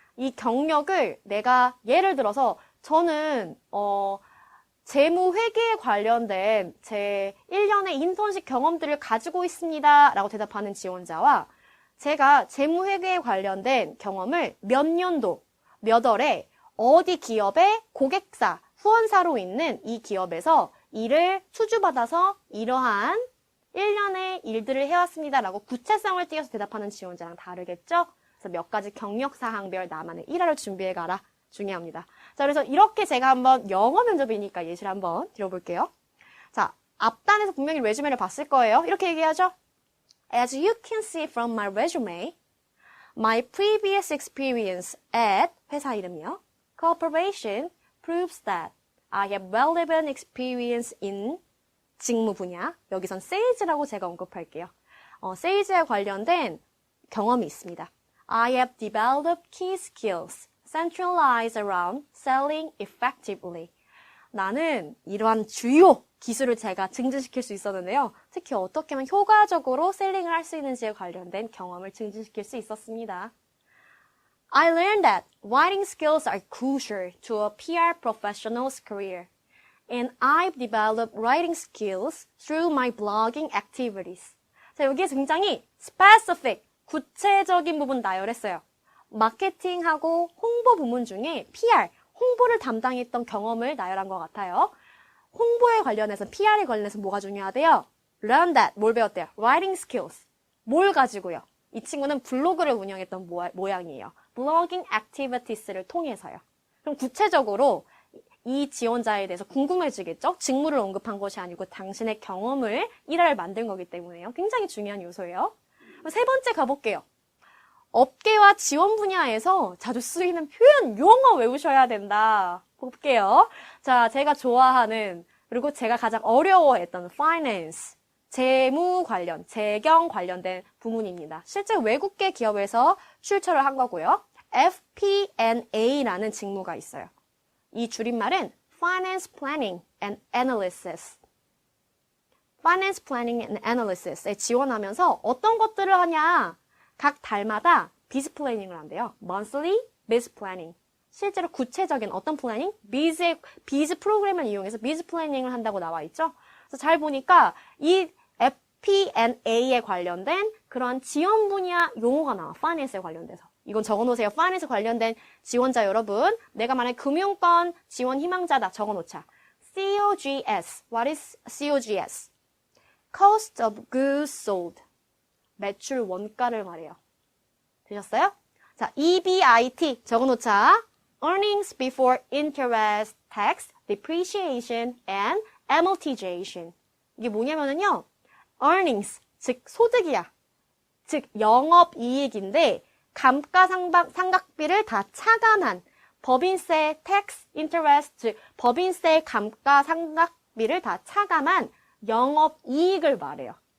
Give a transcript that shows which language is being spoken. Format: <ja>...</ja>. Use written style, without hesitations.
<ko>이 경력을 내가 예를 들어서 저는 재무회계에 관련된 제 1년의 인턴십 경험들을 가지고 있습니다 라고 대답하는 지원자와 제가 재무회계에 관련된 경험을 몇 년도, 몇 월에 어디 기업의 고객사, 후원사로 있는 이 기업에서 일을 수주받아서 이러한 1년의 일들을 해왔습니다 라고 구체성을 띄어서 대답하는 지원자랑 다르겠죠? 그래서 몇 가지 경력사항별 나만의 일화를 준비해가라. 중요합니다. 자, 그래서 이렇게 제가 한번 영어 면접이니까 예시를 한번 들어볼게요. 자, 앞단에서 분명히 레주메를 봤을 거예요. 이렇게 얘기하죠.</ko> <en>As you can see from my resume, my previous experience at</en> <ko>회사 이름이요.</ko> <en>Corporation proves that I have relevant experience in</en> <ko>직무 분야. 여기선 sales라고 제가 언급할게요. sales에 관련된 경험이 있습니다.</ko> <en>I have developed key skills centralized around selling effectively.</en> <ko>나는 이러한 주요 기술을 제가 증진시킬 수 있었는데요. 특히 어떻게 하면 효과적으로 셀링을 할 수 있는지에 관련된 경험을 증진시킬 수 있었습니다.</ko> <en>I learned that writing skills are crucial to a PR professional's career. And I've developed writing skills through my blogging activities.</en> <ko>자, 여기에 굉장히 specific, 구체적인 부분 나열했어요. 마케팅하고 홍보 부문 중에 PR, 홍보를 담당했던 경험을 나열한 것 같아요. 홍보에 관련해서, PR에 관련해서 뭐가 중요하대요?</ko> <en>Learn that.</en> <ko>뭘 배웠대요?</ko> <en>Writing skills.</en> <ko>뭘 가지고요? 이 친구는 블로그를 운영했던 모양이에요.</ko> <en>Blogging activities</en> <ko>를 통해서요. 그럼 구체적으로 이 지원자에 대해서 궁금해지겠죠? 직무를 언급한 것이 아니고 당신의 경험을 일화를 만든 거기 때문에요. 굉장히 중요한 요소예요. 세 번째 가볼게요. 업계와 지원 분야에서 자주 쓰이는 표현, 용어 외우셔야 된다. 볼게요. 자, 제가 좋아하는, 그리고 제가 가장 어려워했던 finance, 재무 관련, 재경 관련된 부문입니다. 실제 외국계 기업에서 출처를 한 거고요. FP&A라는 직무가 있어요.</ko> <en>이 줄임말은 Finance Planning and Analysis. Finance Planning and Analysis</en> <ko>에 지원하면서 어떤 것들을 하냐? 각 달마다 비즈 플래닝을 한대요.</ko> <en>Monthly Biz Planning.</en> <ko>실제로 구체적인 어떤 플래닝? 비즈 프로그램을 이용해서 비즈 플래닝을 한다고 나와 있죠. 그래서 잘 보니까 이 FP&A에 관련된 그런 지원 분야 용어가 나와. Finance에 관련돼서. 이건 적어놓으세요. Finance 관련된 지원자 여러분. 내가 만약 금융권 지원 희망자다. 적어놓자. COGS.</ko> <en>What is COGS? Cost of Goods Sold.</en> <ko>매출 원가를 말해요. 되셨어요? 자, EBIT 적어놓자.</ko> <en>Earnings before interest, tax, depreciation, and amortization.</en> <ko>이게 뭐냐면요. Earnings, 즉 소득이야. 즉 영업이익인데 감가상각비를 다 차감한 법인세, tax, interest, 즉 법인세, 감가상각비를 다 차감한 영업이익을 말해요.</ko>